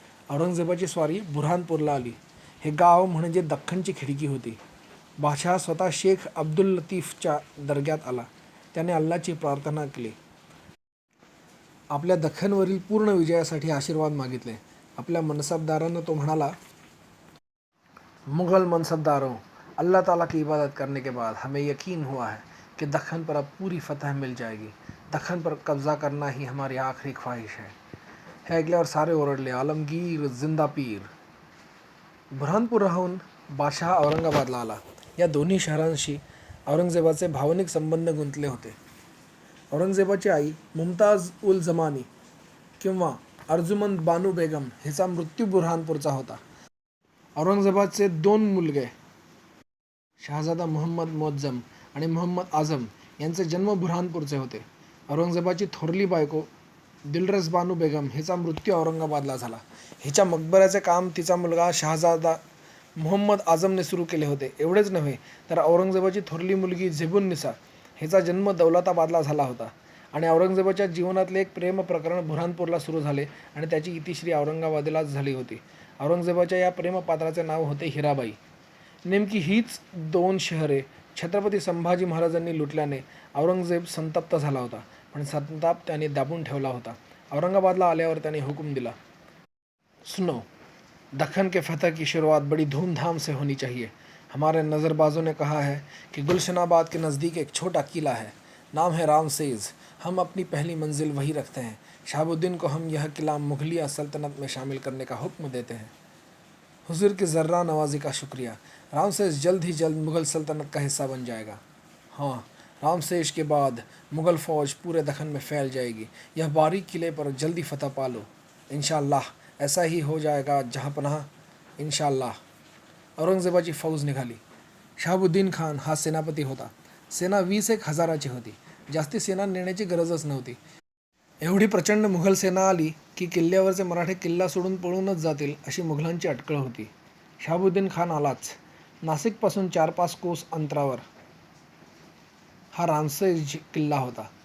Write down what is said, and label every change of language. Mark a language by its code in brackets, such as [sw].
[mr] औरंगजेबाची स्वारी बुऱ्हाणपूरला आली. हे गाव म्हणजे दख्खनची खिडकी होती. बादशहा स्वतः शेख अब्दुल लतीफच्या दर्ग्यात आला. त्याने अल्लाची प्रार्थना केली. आपल्या दख्खनवरील पूर्ण विजयासाठी आशीर्वाद मागितले. आपल्या मनसबदारांना तो म्हणाला, [hi] मुग़ल मनसबदारों, अल्लाह ताला की इबादत करने के बाद हमें यकीन हुआ है कि दख्खन पर अब पूरी फतह मिल जाएगी. दख्खन पर कब्जा करना ही हमारी आखरी ख्वाहिश है. [mr] हे ऐकल्यावर सारे ओरडले, आलमगीर जिंदा पीर. बुऱ्हाणपूरहून बादशहा औरंगाबादला आला. या दोन्ही शहरांशी औरंगजेबाचे भावनिक संबंध गुंतले होते. औरंगजेबाची आई मुमताज उल जमानी किंवा अर्जुमंद बानू बेगम हिचा मृत्यू बुऱ्हाणपूरचा होता. औरंगजेबाचे 2 मुलगे शहाजादा मुहम्मद मोअज्जम आणि मुहम्मद आझम यांचे जन्म बुऱ्हाणपूरचे होते. औरंगजेबाची थोरली बायको दिलरस बानू बेगम हिचा मृत्यू औरंगाबादला झाला. हिच्या मकबऱ्याचे काम तिचा मुलगा शहाजादा मुहम्मद आझमने सुरू केले होते. एवढेच नव्हे तर औरंगजेबाची थोरली मुलगी झेबुन्निसा हिचा जन्म दौलताबादला झाला होता. आणि औरंगजेबाच्या जीवनातले एक प्रेम प्रकरण बुऱ्हाणपूरला सुरू झाले आणि त्याची इतिश्री औरंगाबादलाच झाली होती. औरंगजेबाच्या या प्रेमपात्राचे नाव होते हिराबाई. नेमकी हीच 2 शहरे छत्रपती संभाजी महाराजांनी लुटल्याने औरंगजेब संतप्त झाला होता. पण संताप त्याने दाबून ठेवला होता. औरंगाबादला आल्यावर त्याने हुकूम दिला, [hi] सुनो, दख्खन के फतह की शुरुआत बड़ी धूमधाम से होनी चाहिए. हमारे नज़रबाजों ने कहा है कि गुलशनाबाद के नज़दीक एक छोटा किला है. नाम है रामसेज. हम अपनी पहली मंजिल वही रखते हैं. शहाबुद्दीन को हम यह किला मुगलिया सल्तनत में शामिल करने का हुक्म देते हैं. हुजूर की ज़र्रा नवाजी का शुक्रिया. रामसेज जल्द ही जल्द मुग़ल सल्तनत का हिस्सा बन जाएगा. हाँ, रामसेज के बाद मुग़ल फ़ौज पूरे दख्खन में फैल जाएगी. यह बारीक किले पर जल्दी फतह पा लो. इंशाअल्लाह ऐसा ही हो जाएगा जहाँपनाह, इंशाअल्लाह. [mr] औरंगजेबाची फौज निघाली. शहाबुद्दीन खान हा सेनापती होता. सेना 20,000 हजाराची होती. जास्ती सेना नेण्याची गरजच नव्हती. एवढी प्रचंड मुघल सेना आली की किल्ल्यावरचे मराठे किल्ला सोडून पळूनच जातील अशी मुघलांची अटकळ होती. शहाबुद्दीन खान आलाच. नाशिकपासून 4-5 कोस अंतरावर हा रामसेज किल्ला होता.